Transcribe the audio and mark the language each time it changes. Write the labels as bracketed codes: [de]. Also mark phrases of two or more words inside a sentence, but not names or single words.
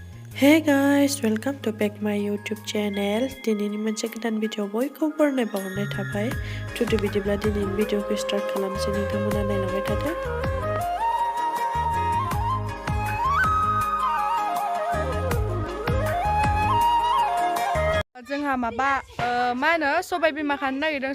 [en] Hey guys, welcome to back my YouTube channel. [brx] दिनैनि मोनसे गोदान भिडिअ बयखौबो बरायनाय बावहरनाय थाबाय। टुडे बिदिब्ला दिनैनि भिडिअखौ स्टार्ट खालामसै, नोंथांमोना नायलांबाय थादो। जोंहा माबा मा होनो सबाय बिमा खानो नागिरदों।